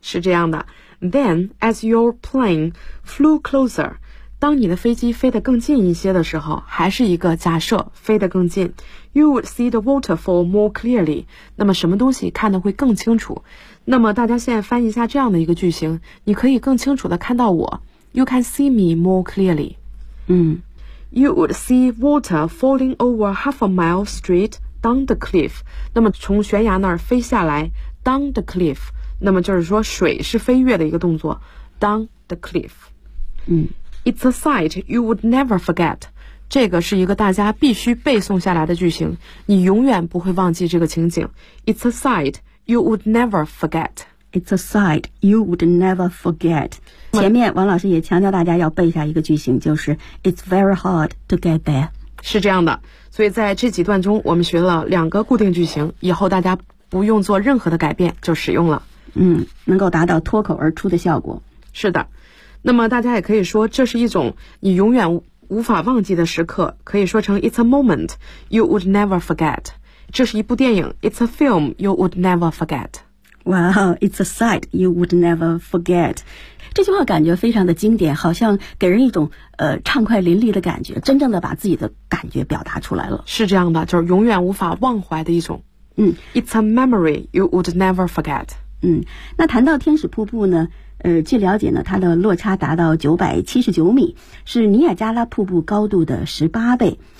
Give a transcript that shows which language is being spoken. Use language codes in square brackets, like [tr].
[zh] 是这样的。 [en] Then as your plane flew closer， [zh] 当你的飞机飞得更近一些的时候，还是一个假设飞得更近， [en] You would see the waterfall more clearly. [zh] 那么什么东西看得会更清楚？那么大家现在翻译一下这样的一个句型，你可以更清楚地看到我。 [en] You can see me more clearly. You would see water falling over half a mile straight down the cliff. [zh] 那么从悬崖那儿飞下来 ， [en] down the cliff. [zh] 那么就是说水是飞跃的一个动作 ，down the cliff. [en] It's a sight you would never forget. [zh] 这个是一个大家必须背诵下来的句型，你永远不会忘记这个情景。 [en] It's a sight you would never forget. It's a sight you would never forget. [zh] 前面王老师也强调大家要背下一个句型，就是 [en] It's very hard to get there. [zh] 是这样的，所以在这几段中我们学了两个固定句型，以后大家不用做任何的改变就使用了。能够达到脱口而出的效果。是的，那么大家也可以说这是一种你永远无法忘记的时刻，可以说成 [en] It's a moment you would never forget. [zh] 这是一部电影， [en] It's a film you would never forget. Wow, it's a sight you would never forget. [zh] 这句话感觉非常的经典，好像给人一种畅快淋漓的感觉，真正的把自己的感觉表达出来了。是这样的，就是永远无法忘怀的一种。 [en] It's a memory you would never forget. [zh] 那谈到天使瀑布呢，据了解呢，它的落差达到979米，是尼亚加拉瀑布高度的18倍。